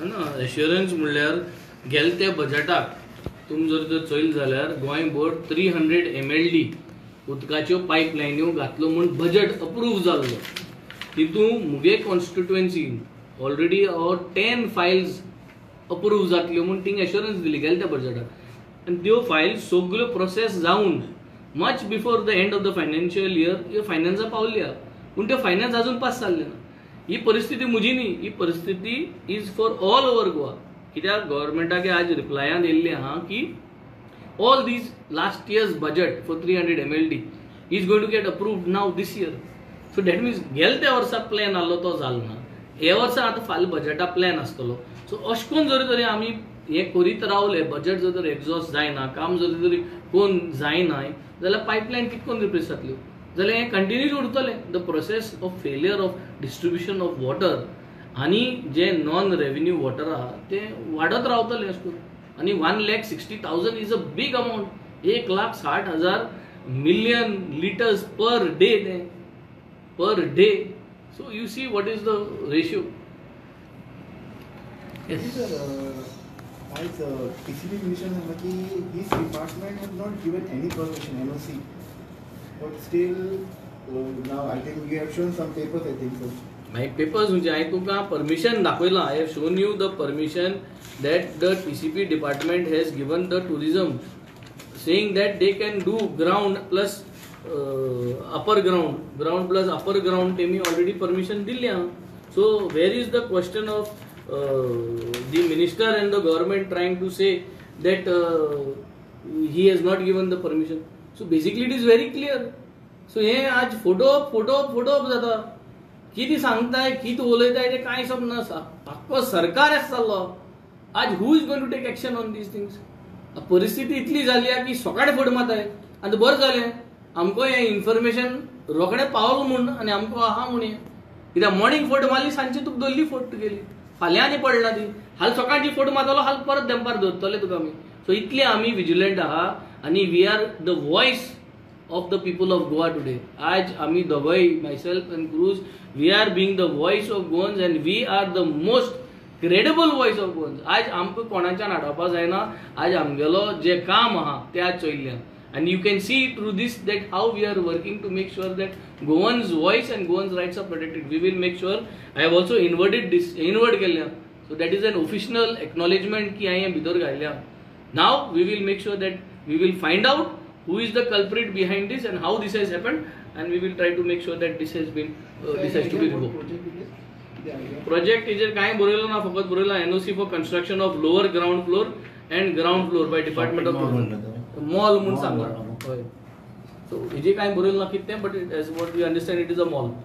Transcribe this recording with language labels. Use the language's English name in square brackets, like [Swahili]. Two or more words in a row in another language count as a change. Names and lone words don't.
[Konkani] ना एश्युरन्स म्हणल्यार गेल्या त्या बजेटाक तुमी जर चोयल जाल्यार गोंय बोर्ड 300 MLD उदकाच्यो पायपलायन्यो घातलो म्हूण बजेट अप्रूव जाल्लो. तितून मुगे कॉन्स्टिट्युएन्सीन ऑलरेडी 10 फायल्स अप्रूव जातल्यो म्हूण [English] thing assurance [Konkani] दिली गेल्या त्या बजेटाक. आनी त्यो फायल्स सगल्यो प्रोसेस जावन [English] much before the end of the financial year [Konkani] ह्यो फायनान्सां पावल्ल्या पूण त्यो फायनान्स अजून पास जाल्ले ना. ही परिस्थिती म्हजी न्ही, ही परिस्थिती [English] is for all over Goa. [Konkani] कित्याक गव्हर्मेंटाक आज रिप्लायान येयल्लें आहा की [English] all these last year's budget for 300 MLD is going to get approved now this year. So that means [Konkani] गेल्या त्या वर्सा प्लॅन आसलो तो जालो ना. हे वर्सा आतां फाल्यां बजेटा प्लॅन आसतलो. सो अशें करून जरी तरी आमी हे करीत रावले, बजेट जर तर एग्जॉस्ट जायना, काम जरी तरी कोण जायना जाल्यार पायपलायन कितकोन रिप्लेस जातल्यो, जाल्यार हें कंटिन्यूज उरतलें. [English] the process of failure of distribution of water [Konkani] आनी जे [English] non revenue water [Konkani] आहा तें वाडत रावतलें अशें करून. [English] आणि 1,60,000 is a big amount. 1,60,000 million liters per day. So you see what is the ratio. Yes. As TCP Minister Hamaki, his department has not given any permission, NOC. But still, now I think you have shown some papers, I think so. My papers [Konkani] म्हणजे हांवें तुका परमिशन दाखयलां. [English] I have shown you the permission that the TCP department has given the tourism, saying that they can do ground plus upper ground plus upper ground. [Konkani] तेमी [English] already permission [Konkani] दिल्या. [English] So where is the question of the minister and the government trying to say that he has not given the permission? So basically it is very clear. [Konkani] So हे आज फोटो जाता. किती सांगताय, किती उलयताय ते कांय समजना आसा. आख्खो सरकार आसा जाल्लो. आज [English] who is going to take action on these things? [Konkani] परिस्थिती इतली जाली की सकाळी फट मारताय. आनी बरें जालें आमकां हें इन्फॉर्मेशन रोखडें पावलो म्हूण आनी आमकां आहा म्हूण हें. कित्याक मॉर्निंग फट मारली, सांजची तुका दल्ली फट गेली, फाल्यां आनी पडना ती. हाल सकाळची फट मारतलो, हाल परत दंपार धरतले तुका आमी. [English] सो [Konkani] इतले आमी विजिलंट आहा आनी [English] we are the voice of the people of Goa today. [Konkani] आज आमी दोगोय, [English] myself and Cruz, we are being the voice of Goans and we are the most credible voice of Goans. [Konkani] आज आमकां कोणाच्यान आडोवपा जायना. आज आमगेलो जे काम आहा ते आज चोयल्लें. [English] And you can see through this that how we are working to make sure that Goans' voice and Goans' rights are protected. We will make sure. I have also inward केल्या. So that is an official acknowledgement [Konkani] की हांवें भितर घातल्या. [English] Now we will make sure that we will find out who is the culprit behind this and how this has happened, and we will try to make sure that this has to be revoked. Project is [Konkani] काय बरयलो ना, फकत बरयलो [English] NOC for construction of lower ground floor and ground floor by Department of mall [Konkani] म्हणून सांगला. So हेजे काय बरयलो ना कितें, [English] but as what we understand it is a mall.